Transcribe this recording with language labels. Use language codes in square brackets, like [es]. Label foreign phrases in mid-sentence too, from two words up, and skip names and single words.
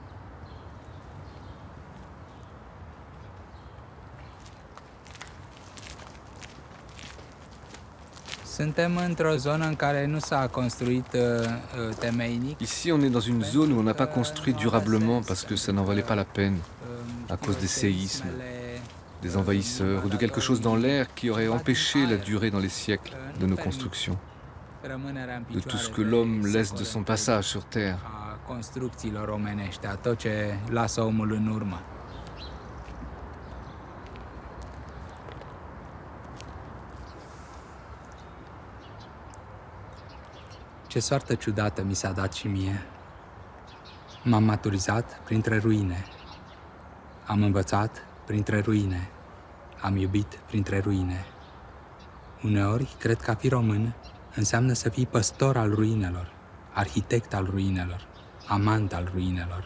[fr] Ici, on est dans une zone où on n'a pas construit durablement parce que ça n'en valait pas la peine, à cause des séismes, des envahisseurs ou de quelque chose dans l'air qui aurait empêché la durée dans les siècles de nos constructions, de tout ce que l'homme laisse de son passage sur Terre. [ro] Ce soartă ciudată mi s-a dat și mie. M-am maturizat printre ruine. Am învățat printre ruine. Am iubit printre ruine. Uneori, cred că a fi român înseamnă să fii păstor al ruinelor, arhitect al ruinelor, amant al ruinelor.